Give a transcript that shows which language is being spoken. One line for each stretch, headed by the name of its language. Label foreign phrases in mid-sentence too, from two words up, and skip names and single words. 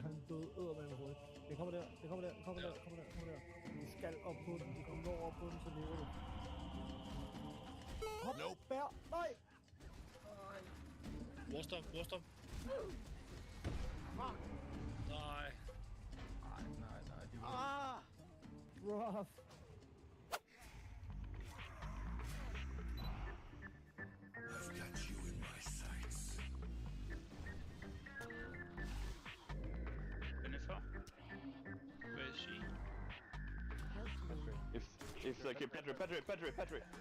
Danish: Han døde eddermame hurtigt. Det kommer der, det kommer der, kommer der, kommer der, kommer der. Du skal op på den. Du kommer over på den, så lever du. Hop, bær, nej! Brorstop, brorstop. Nej. Nej, det var...
English: Rough. I've got you in my sights. Jennifer? Where is she? If like Pedri.